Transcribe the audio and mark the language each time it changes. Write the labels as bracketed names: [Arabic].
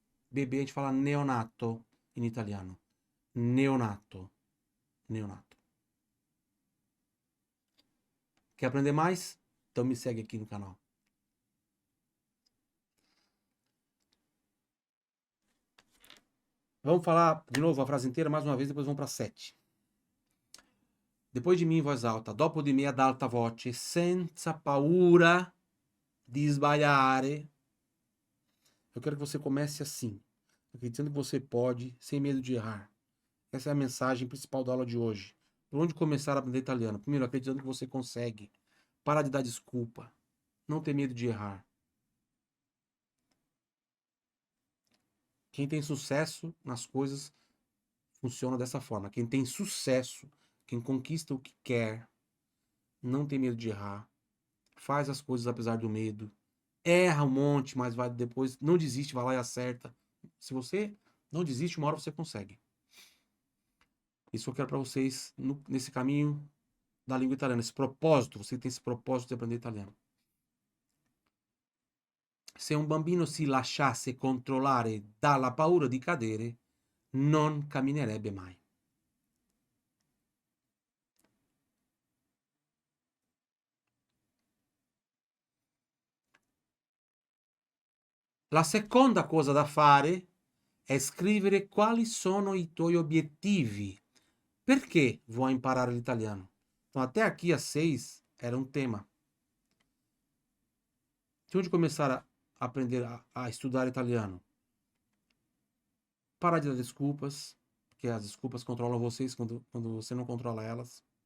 [Portuguese] Bebê a gente fala neonato em italiano. Neonato. Neonato. Quer aprender mais? Então me segue aqui no canal. Vamos falar de novo a frase inteira mais uma vez, depois vamos para 7. Depois de mim em voz alta, [Italian] dopo di me ad alta voce, senza paura di sbagliare. [Portuguese] Eu quero que você comece assim, acreditando que você pode, sem medo de errar. Essa é a mensagem principal da aula de hoje. Por onde começar a aprender italiano? Primeiro, acreditando que você consegue. Para de dar desculpa. Não ter medo de errar. Quem tem sucesso nas coisas funciona dessa forma. Quem tem sucesso, quem conquista o que quer, não tem medo de errar. Faz as coisas apesar do medo. Erra um monte, mas vai depois. Não desiste, vai lá e acerta. Se você não desiste, uma hora você consegue. Isso eu quero para vocês nesse caminho da língua italiana. Esse propósito, você tem esse propósito de aprender italiano. [Italian] Se un bambino si lasciasse controllare dalla paura di cadere, non camminerebbe mai. La seconda cosa da fare è scrivere quali sono i tuoi obiettivi. Perché vuoi imparare l'italiano? [Portuguese] Então, até aqui, as 6 era um tema. De onde começar a aprender a estudar italiano? Parar de dar desculpas, porque as desculpas controlam vocês quando você não controla elas.